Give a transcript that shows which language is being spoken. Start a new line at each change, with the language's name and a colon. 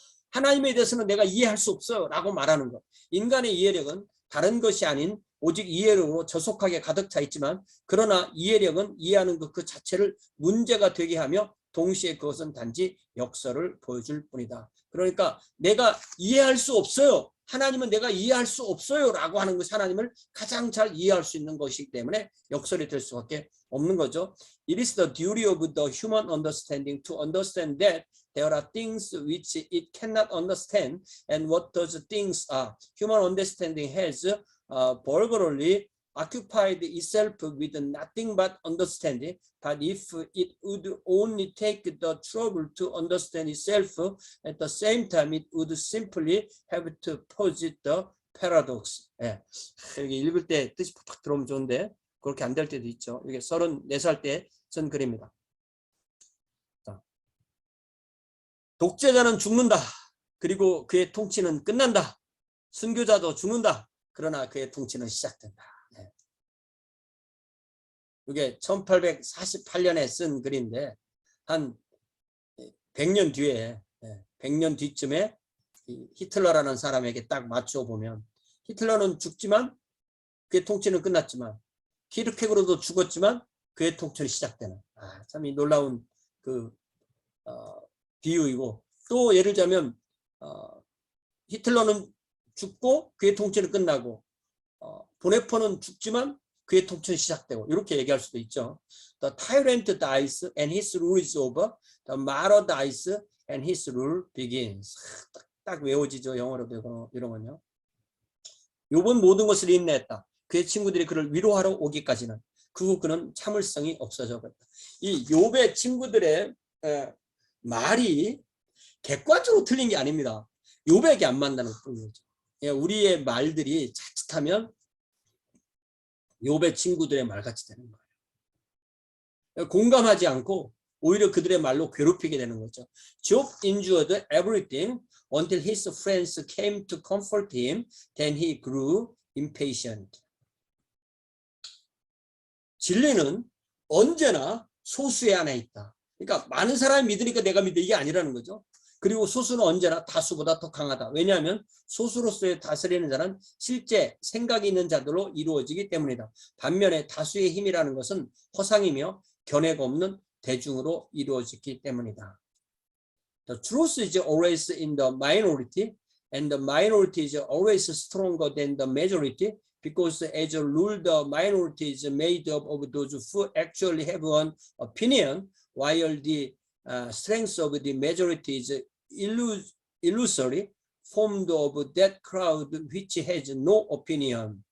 Korean: 하나님에 대해서는 내가 이해할 수 없어요. 라고 말하는 것. 인간의 이해력은 다른 것이 아닌 오직 이해력으로 저속하게 가득 차 있지만 그러나 이해력은 이해하는 것 그 자체를 문제가 되게 하며 동시에 그것은 단지 역설을 보여줄 뿐이다. 그러니까 내가 이해할 수 없어요. 하나님은 내가 이해할 수 없어요 라고 하는 것이 하나님을 가장 잘 이해할 수 있는 것이기 때문에 역설이 될 수밖에 없는 거죠.
English: It is the duty of the human understanding to understand that there are things which it cannot understand and what those things are. Human understanding has vulgarly occupied itself with nothing but understanding, but if it would only take the trouble to understand itself, at the same time it would simply have to posit the paradox.
Korean: 예. 여기 읽을 때 뜻이 팍팍 들어오면 좋은데 그렇게 안 될 때도 있죠. 이게 34살 때 쓴 글입니다. 자. 독재자는 죽는다. 그리고 그의 통치는 끝난다. 순교자도 죽는다. 그러나 그의 통치는 시작된다. 이게 1848년에 쓴 글인데 한 100년 뒤에 100년 뒤쯤에 히틀러라는 사람에게 딱 맞춰 보면 히틀러는 죽지만 그의 통치는 끝났지만 키르케고르도 죽었지만 그의 통치는 시작되는 참 이 놀라운 그 비유이고 또 예를 들자면 히틀러는 죽고 그의 통치는 끝나고 보네포는 죽지만 그의 통치는 시작되고 이렇게 얘기할 수도 있죠.
English: The tyrant dies and his rule is over. The martyr dies and his rule begins.
Korean: 딱 외워지죠. 영어로 이런 건요. 욥은 모든 것을 인내했다. 그의 친구들이 그를 위로하러 오기까지는 그후 그는 참을성이 없어져 버렸다. 이 욥의 친구들의 말이 객관적으로 틀린 게 아닙니다. 욥에게 안 맞다는 거죠. 우리의 말들이 자칫하면 욥의 친구들의 말같이 되는 거예요. 공감하지 않고 오히려 그들의 말로 괴롭히게 되는 거죠.
English: Job endured everything until his friends came to comfort him. Then he grew impatient.
Korean: 진리는 언제나 소수의 안에 있다. 그러니까 많은 사람이 믿으니까 내가 믿어, 이게 아니라는 거죠. 그리고 소수는 언제나 다수보다 더 강하다. 왜냐하면 소수로서의 다스리는 자는 실제 생각이 있는 자들로 이루어지기 때문이다. 반면에 다수의 힘이라는 것은 허상이며 견해가 없는 대중으로 이루어지기 때문이다.
English: The truth is always in the minority, and the minority is always stronger than the majority, because as a rule the minority is made up of those who actually have an opinion, while the strength of the majority is illusory, formed of that crowd which has no opinion.